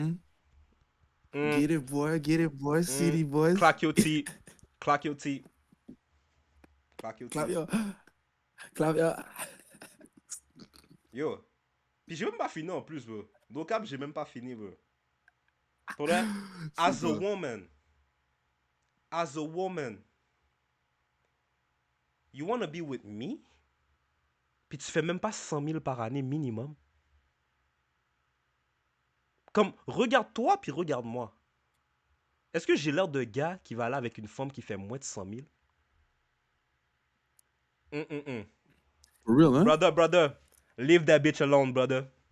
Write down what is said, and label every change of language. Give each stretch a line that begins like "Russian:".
English: Mhm. Mm. Get it, boy, Mm. city boys. Clack your teeth. Clack your teeth. Clack your teeth. Clavia. Clavia. Yo.
French: Puis j'ai même pas fini en plus, bro. Donc, cap, j'ai même pas fini, bro. Pour vrai,
English: as a woman, you wanna be with me?
French: Puis tu fais même pas 100 000 par année minimum. Comme, regarde-toi, puis regarde-moi. Est-ce que j'ai l'air de gars qui va aller avec une femme qui fait moins de 100 000?
English: For real, hein? Brother, leave that bitch alone, brother.